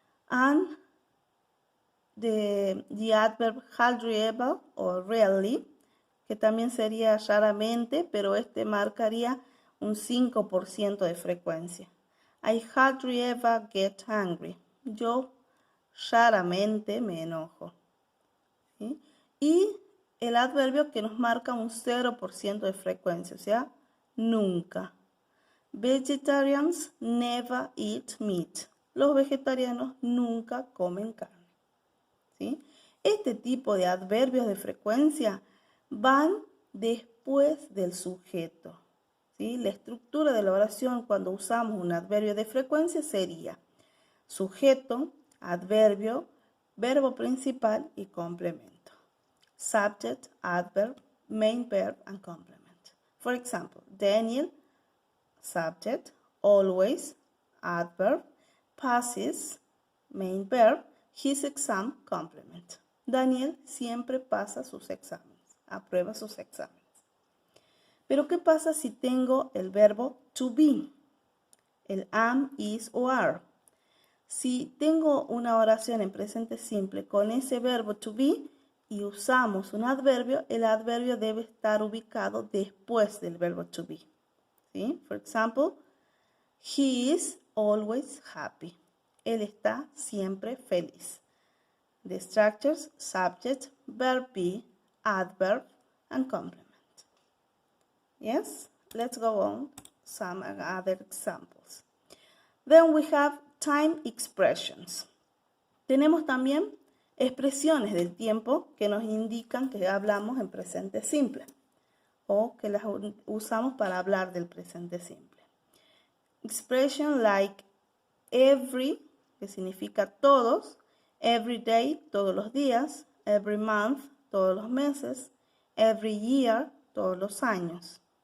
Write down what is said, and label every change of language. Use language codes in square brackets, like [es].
[en] And the adverb hardly ever [es] o rarely, que también sería raramente, pero este marcaría un 5% de frecuencia. [en] I hardly ever get angry. [es] Yo raramente me enojo. ¿Sí? Y el adverbio que nos marca un 0% de frecuencia, o sea, nunca. [en] Vegetarians never eat meat. [es] Los vegetarianos nunca comen carne. ¿Sí? Este tipo de adverbios de frecuencia van después del sujeto. ¿Sí? La estructura de la oración cuando usamos un adverbio de frecuencia sería sujeto, adverbio, verbo principal y complemento. [en] Subject, adverb, main verb and complement. For example, Daniel, subject, always, adverb, passes, main verb, his exam complement. [es] Daniel siempre pasa sus exámenes, aprueba sus exámenes. Pero ¿qué pasa si tengo el verbo to be? El am, is o are. Si tengo una oración en presente simple con ese verbo to be y usamos un adverbio, el adverbio debe estar ubicado después del verbo to be. ¿Sí? [en] For example, he is always happy. [es] Él está siempre feliz. [en] The structures, subject, verb be, adverb, and complement. Yes? Let's go on some other examples. Then we have time expressions. [es] Tenemos también expresiones del tiempo que nos indican que hablamos en presente simple o que las usamos para hablar del presente simple. [en] Expression like every, [es] que significa todos, [en] every day, [es] todos los días, [en] every month, [es] todos los meses, [en] every year, [es] todos los años.